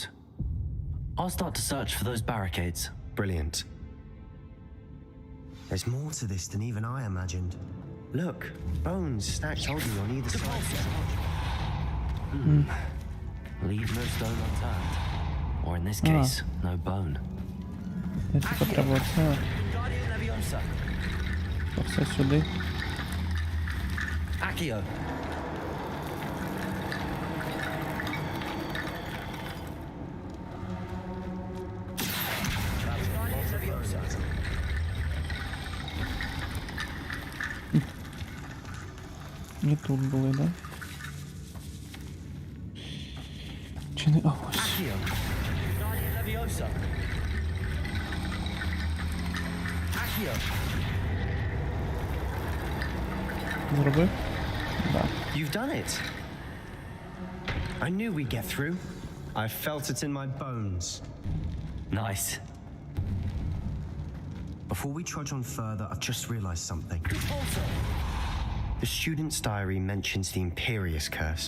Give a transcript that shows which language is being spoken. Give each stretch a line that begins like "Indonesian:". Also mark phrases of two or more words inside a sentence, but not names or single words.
English: I'll start to search for those barricades. Brilliant. There's more to this than even I imagined. Look, bones stacked oddly on either side. Leave no stone unturned. Or in this case, no bone.
Ukrainian: Я типа треба оце. Guardian Leviosa. Все сюди. Accio. І тут були, да? Чи не... А, ось. Accio. Guardian Leviosa. Accio. Зробив? Да.
English: You've done it. I knew we'd get through. I felt it in my bones. Nice. Before we trudge on further, I've just realized something. The student's diary mentions the Imperius Curse.